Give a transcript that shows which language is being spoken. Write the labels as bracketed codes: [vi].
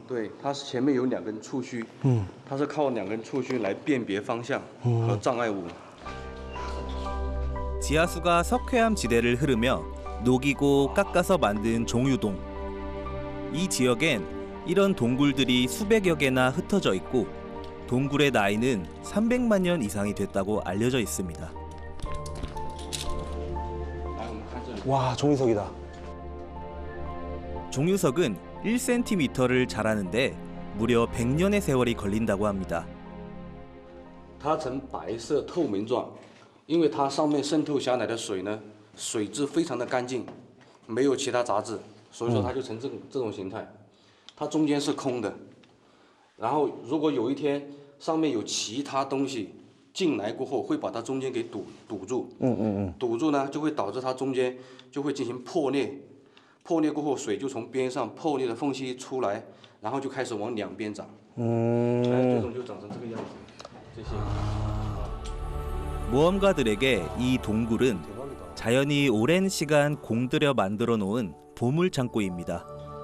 [zh] 对，它是前面有2根触须，它是靠2根触须来辨别方向和障碍物。 [ko] 지하수가 석회암 지대를 흐르며 녹이고 깎아서 만든 종유동. 이 지역엔 이런 동굴들이 수백여 개나 흩어져 있고 동굴의 나이는 300만 년 이상이 됐다고 알려져 있습니다. 와, 종이석이다. 종유석은 1cm를 자라는데 무려 100년의 세월이 걸린다고 합니다. [zh] 它呈白色透明状，因为它上面渗透下来的水呢，水质非常的干净，没有其他杂质，所以说它就成这种形态。它中间是空的，然后如果有一天上面有其他东西进来过后，会把它中间给堵住。堵住呢，就会导致它中间就会进行破裂。破裂过后，水就从边上破裂的缝隙出来，然后就开始往2边长。最终就长成这个样子。这些。 [ko] 모험가들에게 이 동굴은 자연이 오랜 시간 공들여 만들어 놓은 보물 창고입니다.